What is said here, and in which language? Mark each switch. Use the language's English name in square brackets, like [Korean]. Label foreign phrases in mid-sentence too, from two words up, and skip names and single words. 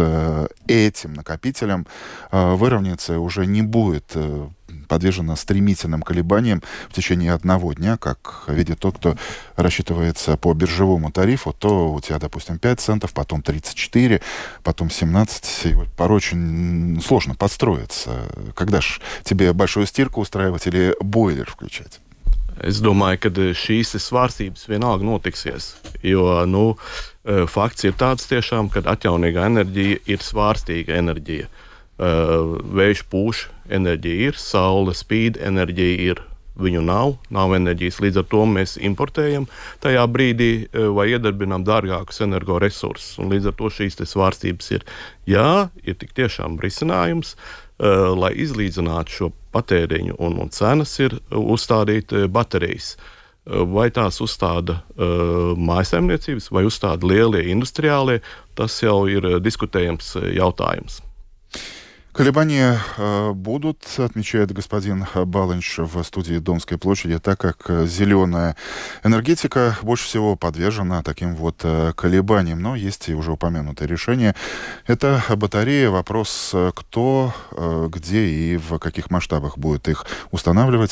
[Russian] этим накопителям выровняется и уже не будет подвержена стремительным колебаниям в течение одного дня, как видит тот, кто рассчитывается по биржевому тарифу, то у тебя, допустим, 5 центов, потом 34, потом 17, и вот порой очень сложно подстроиться. Когда ж тебе большую стирку устраивать или бойлер включать? [Latvian] Es domāju, ka šīs svārstības vienalga notiksies, jo fakts ir tāds tiešām, ka atjaunīgā enerģija ir svārstīga enerģija. Vējš pūš, enerģija ir, saule spīd, enerģija ir, viņu nav enerģijas, līdz ar to mēs importējam tajā brīdī vai iedarbinām dārgākus energoresursus, un līdz ar to šīs svārstības ir. Jā, ir tik tiešām risinājums, lai izlīdzinātu šo patēriņu un cenas ir uzstādīt baterijas. Vai tās uzstāda mājsaimniecības, vai uzstāda lielie industriālie, tas jau ir diskutējams jautājums. [Russian] Колебания будут, отмечает господин Баланч в студии Домской площади, так как зеленая энергетика больше всего подвержена таким вот колебаниям. Но есть и уже упомянутое решение. Это батарея. Вопрос, кто, где и в каких масштабах будет их устанавливать.